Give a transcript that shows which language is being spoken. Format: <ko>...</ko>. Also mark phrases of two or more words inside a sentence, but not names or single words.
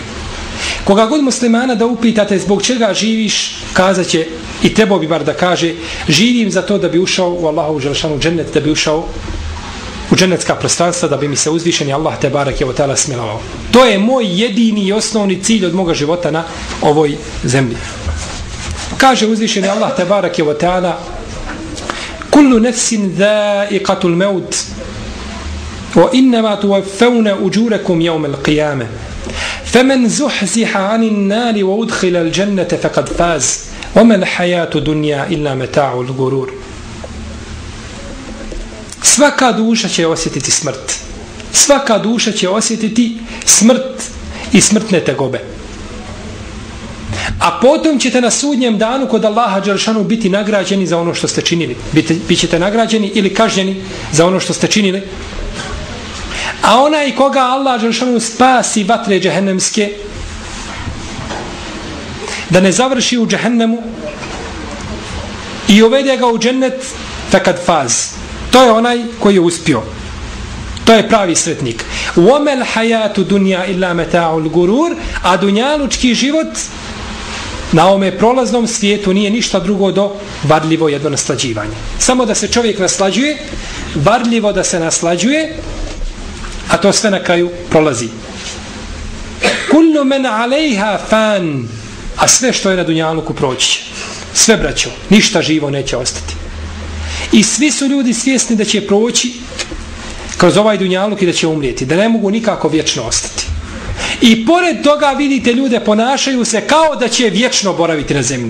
<bs>Koga god muslimana da upitate zbog čega živiš, kazat će, i trebao bi bar da kaže, živim za to da bi ušao u Allahovu dželešanu džennet, da bi ušao u džennetska prostranstva, da bi mi se uzvišeni Allah</bs> <ar>تبارك وتعالى</ar> <bs>smilovao. To je moj jedini i osnovni cilj od moga života na ovoj zemlji. Kaže uzvišeni Allah</bs> <ar>تبارك وتعالى كل نفس ذائقة الموت وإنما توفون أجوركم يوم القيامة فمن زحزح عن النار وأدخل الجنة فقد فاز وما الحياة الدنيا إلا متاع الغرور.</ar> <bs>Svaka duša će osjetiti smrt. Svaka duša će osjetiti smrt i smrtne tegobe. A potom ćete na sudnjem danu kod Allaha dželešanu biti nagrađeni za ono što ste činili. Bićete nagrađeni ili kažnjeni za ono što ste činili. A onaj koga Allah dželešanu spasi vatre džehennemske, da ne završi u džehennemu i uvede ga u džennet,</bs> <ar>فقد فاز.</ar> <bs>To je onaj koji je uspio. To je pravi sretnik.</bs> <ar>وَمَا الْحَيَاتُ دُنْيَا إِلَّا مَتَاعُ الْغُرُورِ.</ar> <bs>A dunjalučki život na ovome prolaznom svijetu nije ništa drugo do varljivo jedno naslađivanje. Samo da se čovjek naslađuje, varljivo da se naslađuje, a to sve na kraju prolazi.</bs> <ar>كُلُّ مَنْ عَلَيْهَا فَانٍ.</ar> <bs>A sve što je na dunjaluku proći će. Sve, braćo, ništa živo neće ostati. I svi su ljudi svjesni da će proći kroz ovaj dunjaluk i da će umrijeti, da ne mogu nikako vječno ostati. I pored toga vidite ljude ponašaju se kao da će vječno boraviti na zemlji.</bs>